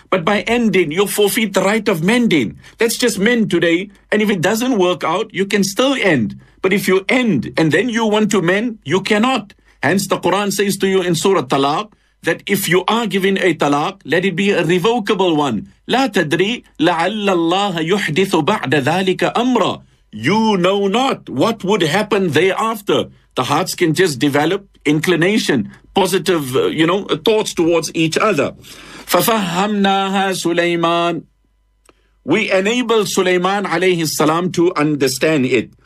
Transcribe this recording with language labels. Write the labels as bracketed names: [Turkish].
[English] But by ending, you forfeit the right of mending. Let's just mend today. And if it doesn't work out, you can still end. But if you end and then you want to mend, you cannot. Hence the Quran says to you in Surah Talaq, that if you are given a talaq, let it be a revocable one. [Arabic] لا تدري لعل الله يحدث بعد ذلك أمرا. [English] You know not what would happen thereafter. The hearts can just develop inclination, positive, thoughts towards each other. [Arabic] ففهمناها سليمان. [English] We enable Sulaiman alayhi salam to understand it.